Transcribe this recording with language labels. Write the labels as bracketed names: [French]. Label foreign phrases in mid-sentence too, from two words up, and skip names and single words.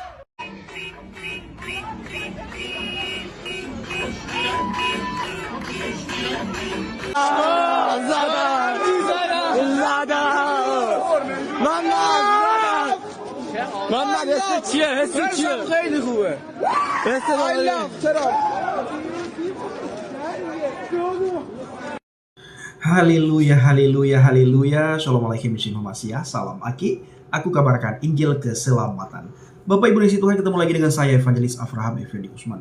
[Persian] محمد حس چیه؟ حس چیه؟ خیلی خوبه. حس [Indonesian] Haleluya, haleluya, haleluya. [Arabic] السلام عليكم ورحمة الله وبركاته. [Indonesian] Salam Aki. Aku kabarkan Injil keselamatan. Bapak Ibu di Tuhan, ketemu lagi dengan saya Evangelis Avraham Effendi Usman.